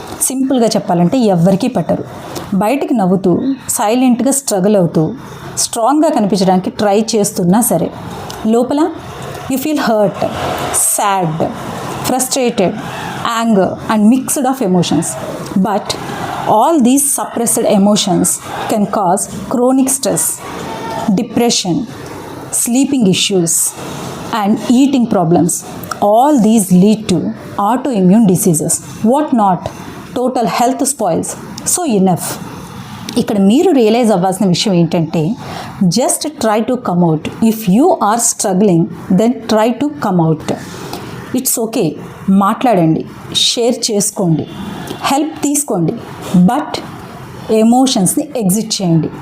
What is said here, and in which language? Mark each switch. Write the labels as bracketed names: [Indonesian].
[Telugu] సింపుల్గా చెప్పాలంటే ఎవ్వరికీ పట్టరు. బయటికి నవ్వుతూ సైలెంట్గా స్ట్రగుల్ అవుతూ స్ట్రాంగ్గా కనిపించడానికి ట్రై చేస్తున్నా సరే లోపల [English] You feel hurt, sad, frustrated, anger and mixed of emotions. But all these suppressed emotions can cause chronic stress, depression, sleeping issues and eating problems. All these lead to autoimmune diseases. What not? Total health spoils. So enough. [Telugu] ఇక్కడ మీరు realise అవ్వాల్సిన విషయం ఏంటంటే [English] Just try to come out. If you are struggling then try to come out. [Telugu] It's okay, మాట్లాడండి, share చేసుకోండి, help తీసుకోండి, but ఎమోషన్స్ని exit చేయండి.